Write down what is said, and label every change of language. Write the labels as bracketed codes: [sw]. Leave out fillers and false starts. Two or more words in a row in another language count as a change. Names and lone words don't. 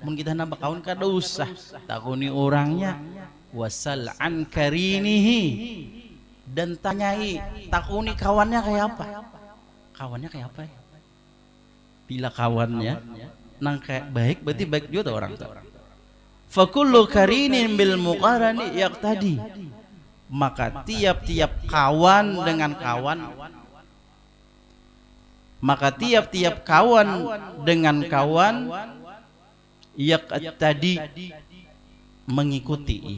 [bjn] Mun kita nambah kawan kada usah takoni orangnya. [ar] وسل عن قرينه, [bjn] dan tanyai takoni kawannya kayak apa, kawannya kayak apa ya. Bila kawannya nang kayak baik, berarti baik juga orang tuh. [ar] فكل قرين بالمقارن يقتدي. [id] Maka tiap-tiap kawan dengan kawan, maka tiap-tiap kawan dengan kawan yaqtadi, mengikuti.